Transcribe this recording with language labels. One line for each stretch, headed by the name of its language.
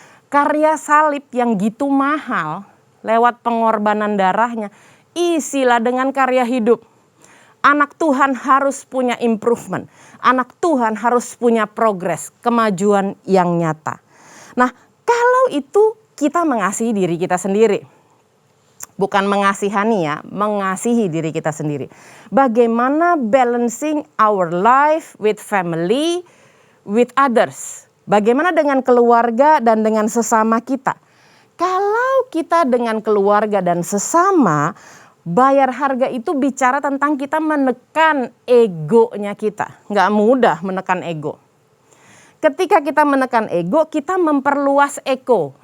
Indonesian: Karya salib yang gitu mahal lewat pengorbanan darahnya, isilah dengan karya hidup. Anak Tuhan harus punya improvement. Anak Tuhan harus punya progres, kemajuan yang nyata. Nah, kalau itu kita mengasihi diri kita sendiri. Bukan mengasihani ya, mengasihi diri kita sendiri.
English: Bagaimana balancing our life with family, with others.
Indonesian: Bagaimana dengan keluarga dan dengan sesama kita. Kalau kita dengan keluarga dan sesama, bayar harga itu bicara tentang kita menekan egonya kita. Nggak mudah menekan ego. Ketika kita menekan ego, kita memperluas eko.